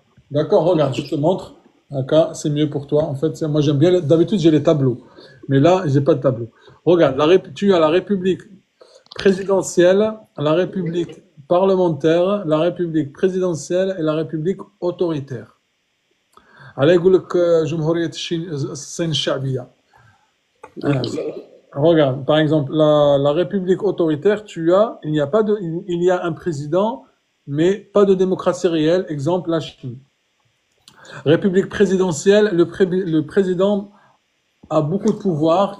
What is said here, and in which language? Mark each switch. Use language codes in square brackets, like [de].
[fr] D'accord, regarde, je te montre. D'accord, c'est mieux pour toi. En fait, moi j'aime bien, d'habitude j'ai les tableaux. Mais là, j'ai pas de tableau. Regarde, tu as la république présidentielle, la république parlementaire, la république présidentielle et la république autoritaire. [ar] على يقول لك جمهورية الصين الشعبية. [fr] Regarde, par exemple, la république autoritaire, il y a un président, mais pas de démocratie réelle. Exemple, la Chine. République présidentielle, le président a beaucoup de pouvoir.